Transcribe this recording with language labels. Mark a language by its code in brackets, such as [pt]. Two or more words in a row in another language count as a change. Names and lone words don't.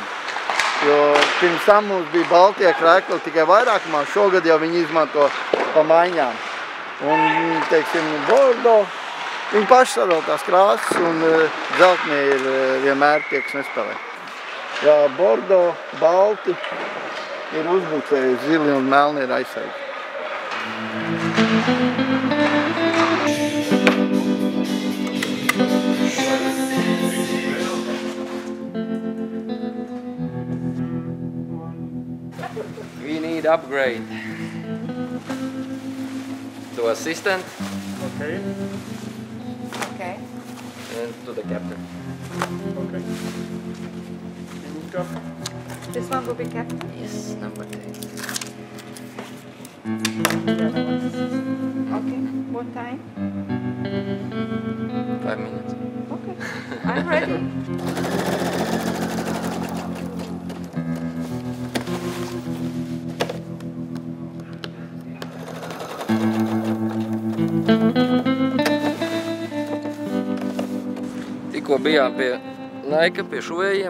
[lv] Jo pirms tam mums bija baltie krēkli tikai vairākumā, šogad jau viņi izmanto pa maiņām. Un, teiksim, Bordo, viņi paši sadala tās krāsas un dzeltnie ir vienmēr tie, kas nespēlē. Jā, Bordo, balti ir uzbucēji, zili un melni ir aizsargi. [en] We need upgrade to assistant. Okay. Okay. And to the captain. Okay. This one will be captain? Yes, number 10. Okay. What time? 5 minutes. Okay. I'm ready. [lv] Tikko bijām pie Naika, pie šuvējiem.